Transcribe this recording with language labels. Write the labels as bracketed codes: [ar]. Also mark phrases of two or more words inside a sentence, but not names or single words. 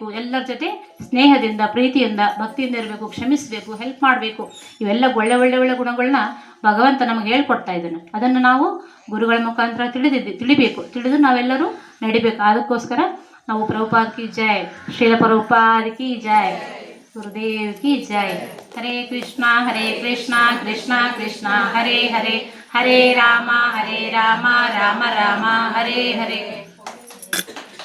[kn] ಎಲ್ಲರ ಜೊತೆ ಸ್ನೇಹದಿಂದ, ಪ್ರೀತಿಯಿಂದ, ಭಕ್ತಿಯಿಂದ ಇರಬೇಕು, ಕ್ಷಮಿಸಬೇಕು, ಹೆಲ್ಪ್ ಮಾಡಬೇಕು. ಇವೆಲ್ಲ ಒಳ್ಳೆ ಒಳ್ಳೆ ಒಳ್ಳೆ ಗುಣಗಳನ್ನ ಭಗವಂತ ನಮಗೆ ಹೇಳ್ಕೊಡ್ತಾ ಇದ್ದಾನೆ. ಅದನ್ನು ನಾವು ಗುರುಗಳ ಮುಖಾಂತರ ತಿಳಿಬೇಕು, ತಿಳಿದು ನಾವೆಲ್ಲರೂ ನಡಿಬೇಕು. ಅದಕ್ಕೋಸ್ಕರ ನಾವು [hi] प्रभुपाद की जय, श्रील प्रभुपाद की जय, गुरुदेव की जय. [sa] ಹರೇ ಕೃಷ್ಣ ಕೃಷ್ಣ ಕೃಷ್ಣ ಹರೇ ಹರೇ, ಹರೇ ರಾಮ ರಾಮ ರಾಮ ಹರೇ ಹರೇ.